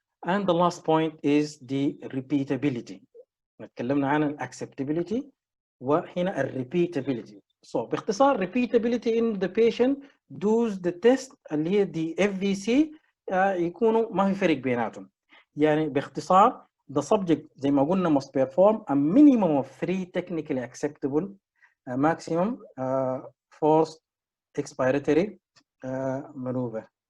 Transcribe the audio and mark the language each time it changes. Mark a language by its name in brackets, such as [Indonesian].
[English] And the last point is the repeatability. [Arabic] تكلمنا عن acceptability وهنا repeatability. [English] So باختصار repeatability in the patient does the test [Arabic] اللي هي [English] the FVC [Arabic] يكونوا ما في فرق بيناتهم. يعني باختصار [English] the subject [Arabic] زي ما قلنا [English] must perform a minimum of 3 technically acceptable maximum forced expiratory maneuver.